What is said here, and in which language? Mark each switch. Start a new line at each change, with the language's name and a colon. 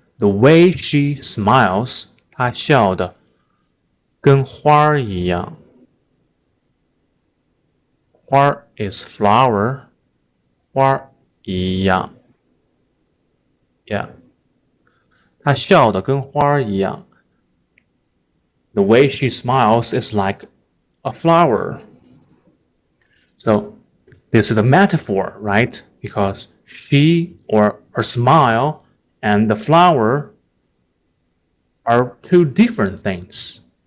English: The way she smiles，
Chinese: 她笑的跟花儿一样。花
English: is flower，
Chinese: 花儿一样。 Yeah， 她笑的跟花儿一样。
English: The way she smiles is like a flower. So this is a metaphor, right? Because she or her smile and the flower are two different things.